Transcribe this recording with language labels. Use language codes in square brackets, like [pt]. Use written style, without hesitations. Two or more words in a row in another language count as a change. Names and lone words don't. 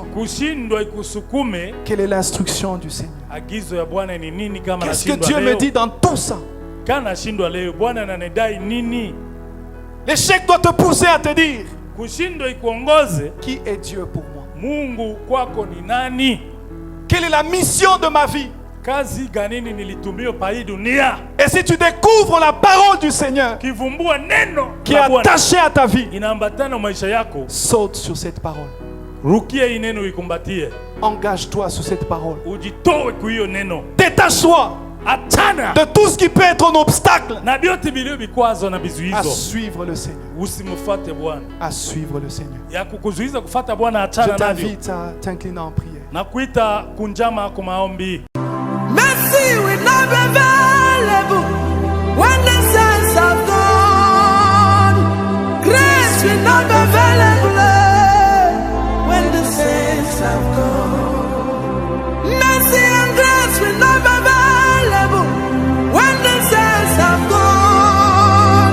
[sw] Kushindwa ikusukume, [fr] Quelle est l'instruction du Seigneur? [sw] agizo ya Bwana ni nini? Kama [fr] Qu'est-ce que [sw] nashindwa [fr] Dieu me [sw] leo, [fr] dit dans tout ça? [sw] kana nashindwa leo, Bwana ananidai nini? [fr] L'échec doit te pousser à te dire, [sw] Kushindwa ikuongoze, [fr] qui est Dieu pour moi? [sw] Mungu kwako ni nani? [fr] Quelle est la mission de ma vie? [sw] kazi ganini nilitumio pa hii dunia, [fr] Et si tu découvres la parole du Seigneur [sw] kivumbua neno [fr] qui est [sw] la Bwana [fr] attachée à ta vie, [sw] inaambatana na maisha yako, [fr] saute sur cette parole. [sw] rukia hii neno ikumbatie, [fr] Engage-toi sur cette parole. [sw] ujitoe kwa hiyo neno, [fr] Détache-toi [sw] achana [fr] de tout ce qui peut être un obstacle [sw] na vyote vilivyo vikwazo na [fr] à [sw] vizuizo. [fr] suivre le Seigneur. [sw] Usimfuate Bwana, [fr] À suivre le Seigneur. [sw] ya kukuzuiza kufuata Bwana, [fr] Je [sw] achana navyo [fr] t'invite à t'incliner en prière. [sw] na kuita kunjama kwa maombi. [en] Mercy will not be available when the saints have gone. Grace will not be available when the saints have gone. Mercy and grace will not be available when the saints have gone.